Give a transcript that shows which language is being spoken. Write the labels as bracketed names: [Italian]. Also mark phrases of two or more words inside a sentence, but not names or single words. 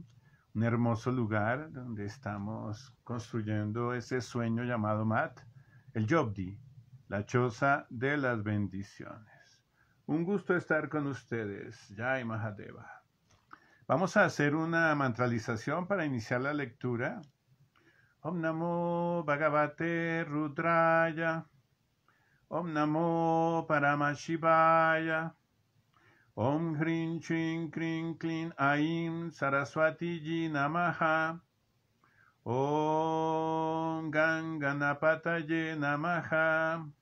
[Spanish] Un hermoso lugar donde estamos construyendo ese sueño llamado Mat, el Yobdi, la choza de las bendiciones. Un gusto estar con ustedes. [Sanskrit] जय महादेव. [Spanish] Vamos a hacer una mantralización para iniciar la lectura. [Sanskrit] ॐ नमो भगवते रुद्राय. ॐ नमो परमशिवाय. ॐ ह्रीं श्रीं क्रीं क्लीं ऐं सरस्वती जी नमः. ॐ गंगणपतये नमः.